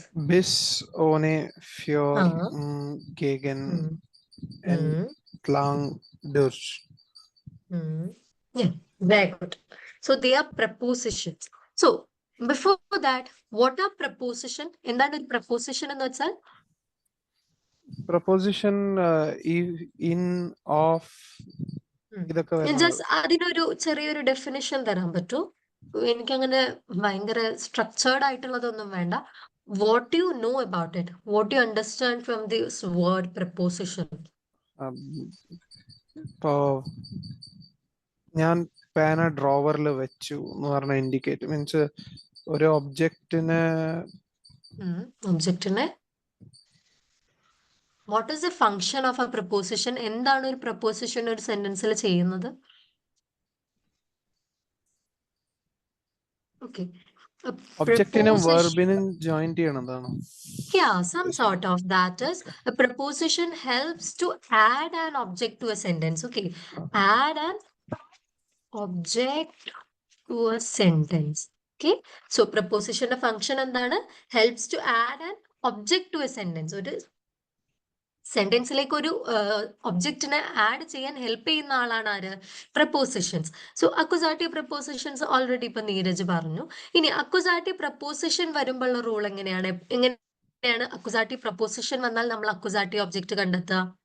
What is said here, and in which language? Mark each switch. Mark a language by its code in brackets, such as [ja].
[de] Bis, ohne, für, gegen, entlang, durch. [en] Yeah, very good. So they are prepositions. So before that, what are preposition? [ml] എന്താണ് ഒരു preposition എന്ന് വെച്ചാൽ? Preposition in of ഇതൊക്കെ വരുന്നത്. Just അതിനൊരു ചെറിയൊരു ഡെഫിനിഷൻ തരാൻ പറ്റുമോ? എനിക്കങ്ങനെ ഭയങ്കര സ്ട്രക്ചേർഡ് ആയിട്ടുള്ളതൊന്നും വേണ്ട. [en] What you know about it, what you understand from this word preposition. [ml] ഇപ്പോ ഞാൻ പേന ഡ്രോവറിൽ വെച്ചു എന്ന് പറഞ്ഞ ഇൻഡിക്കേറ്റ് മീൻസ് ഒരു ഒബ്ജക്റ്റിനെ [en] ഒബ്ജക്റ്റിനെ what is the function of a preposition? [ml] എന്താണ് ഒരു പ്രപ്പോസിഷൻ ഒരു സെന്റൻസിൽ ചെയ്യുന്നത്? Okay, ഒബ്ജക്റ്റിനും വെർബിനും joint ചെയ്യണതാണ്. [en] Yeah, some sort of that is a preposition helps to add an object to a sentence. Okay, add an object to a sentence. Okay, so preposition function എന്താണ്? Helps to add an object to a sentence. [ml] ഒരു സെന്റൻസിലേക്ക് ഒരു ഒബ്ജക്റ്റിനെ add ചെയ്യാൻ help ചെയ്യുന്ന ആളാണ് ആര്? Prepositions. So accusative prepositions already ഇപ്പൊ നീരജ് പറഞ്ഞു. ഇനി അക്വസാറ്റീവ് പ്രപ്പോസിഷൻ വരുമ്പോഴുള്ള റൂൾ എങ്ങനെയാണ് അക്വസാറ്റീവ് പ്രപ്പോസിഷൻ വന്നാൽ നമ്മൾ അക്വസാറ്റീവ് ഒബ്ജക്റ്റ് കണ്ടെത്തുക?